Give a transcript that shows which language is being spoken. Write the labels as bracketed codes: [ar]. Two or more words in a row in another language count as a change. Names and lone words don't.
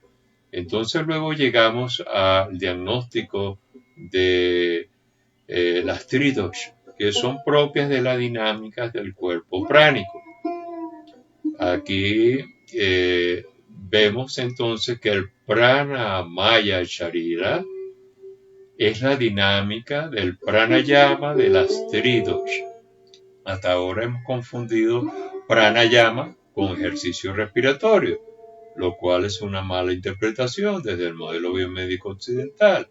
[es] Entonces luego llegamos al diagnóstico de las tridoshas, que son propias de la dinámica del cuerpo pránico. Aquí vemos entonces que el [sa] प्राण मय शरीर [es] es la dinámica del pranayama de las tridoshas. Hasta ahora hemos confundido pranayama con ejercicio respiratorio, lo cual es una mala interpretación desde el modelo biomédico occidental.